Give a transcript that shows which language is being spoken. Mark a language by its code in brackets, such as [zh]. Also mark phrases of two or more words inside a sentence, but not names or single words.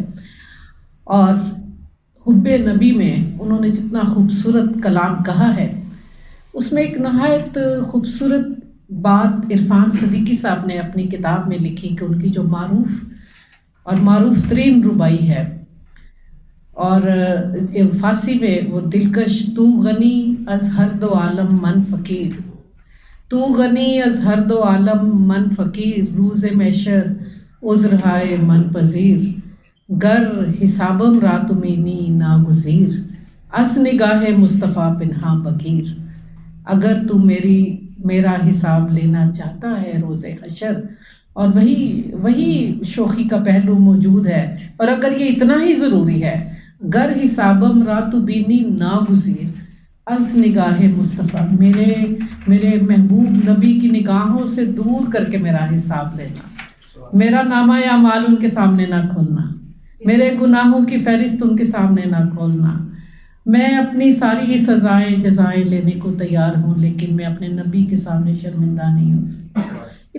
[ur] اور حب نبی میں انہوں نے جتنا خوبصورت کلام کہا ہے، اس میں ایک نہایت خوبصورت بات عرفان صدیقی صاحب نے اپنی کتاب میں لکھی کہ ان کی جو معروف ترین ربائی ہے، اور فارسی میں وہ دلکش، [fa] تو غنی از ہر دو عالم من فقیر، تو غنی از ہر دو عالم من فقیر، روز محشر عذر ہائے من پذیر، گر حسابم را تمینی ناگزیر، از نگاہ مصطفیٰ پنہاں بگیر۔ [ur] اگر تو میرا حساب لینا چاہتا ہے روز حشر، اور وہی شوخی کا پہلو موجود ہے، اور اگر یہ اتنا ہی ضروری ہے، [fa] گر حسابم را تمینی ناگزیر، از نگاہ مصطفیٰ، [ur] میرے محبوب نبی کی نگاہوں سے دور کر کے میرا حساب لینا، میرا نامہ اعمال ان کے سامنے نہ کھولنا، میرے گناہوں کی فہرست ان کے سامنے نہ کھولنا۔ میں اپنی ساری سزائیں جزائیں لینے کو تیار ہوں، لیکن میں اپنے نبی کے سامنے شرمندہ نہیں ہو سکتی۔